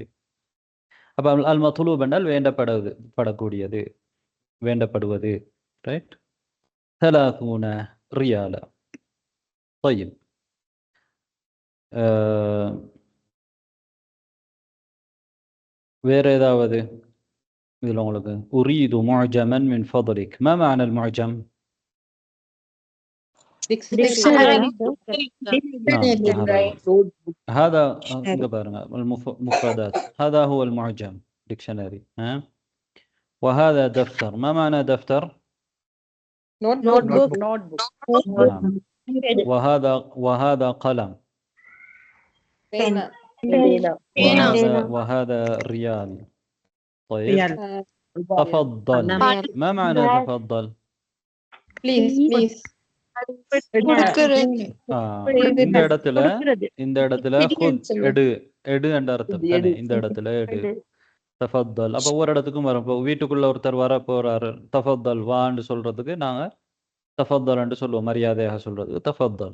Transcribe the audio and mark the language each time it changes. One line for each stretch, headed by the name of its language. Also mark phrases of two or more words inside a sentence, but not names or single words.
Tamil: அப்போ அல் மத்லூப் என்றால் வேண்டப்படக்கூடியது, வேண்டப்படுவது. ரைட். 30 ரியாலா.
Arabic: طيب.
Tamil: வேற ஏதாவது இதில் உங்களுக்கு
Arabic: أريد معجما من فضلك. ما معنى المعجم؟ هذا المفردات. هذا هو المعجم ديكشنري. وهذا دفتر. ما معنى دفتر؟ نوتبوك. وهذا قلم. وهذا ريال. طيب. تفضل. ما معنى تفضل؟
Tamil: ப்ளீஸ். இந்த இடத்துல எடு என்ற அர்த்தம் தானே? இந்த இடத்துல எடு. தஃபத்தல். அப்போ ஒவ்வொரு இடத்துக்கும் வரும். இப்போ வீட்டுக்குள்ள ஒருத்தர் வர போறாரு, தஃபத்தல் வான்னு சொல்றதுக்கு நாங்க தஃபத்தல் என்று சொல்லுவோம், மரியாதையாக சொல்றதுக்கு தஃபத்தல்.